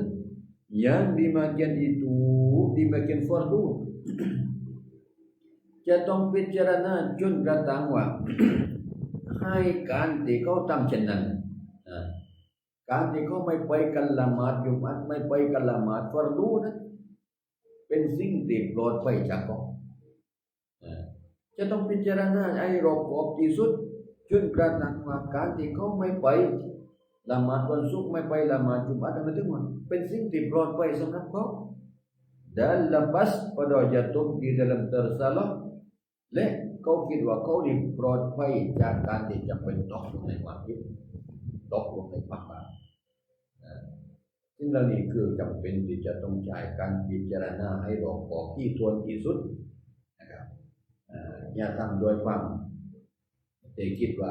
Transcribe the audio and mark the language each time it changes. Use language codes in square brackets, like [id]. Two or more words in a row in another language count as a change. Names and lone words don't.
[ms] yang dimakian itu dimakian fardu [th] จะต้องพิจารณาจนกระทั่งว่า ให้การที่เขาทำเช่นนั้นการที่เขาไม่ไปกันละหมาดยุมัดไม่ไปกันละหมาดฟารดูนั้นเป็นสิ่งที่ปลอดภัยจากเขา จะต้องพิจารณาให้รอบคอบที่สุดจนกระทั่งว่าการที่เขาไม่ไปละหมาดวันศุกร์ไม่ไปละหมาดจุมัดนั้นถึงว่าเป็นสิ่งที่ปลอดภัยสำหรับเขา [ms] dan lepas pada jatuh di dalam tersalah [th] และเขาคิดว่าเขานี่ปลอดภัยจากการที่จะไปตกลงในความผิดตกลงในความบาปซึ่งเรื่องนี้คือ จำเป็นที่จะต้องใช้การพิจารณาให้รอบคอบที่ถ้วนที่สุดนะครับอย่าทำโดยความแต่คิดว่า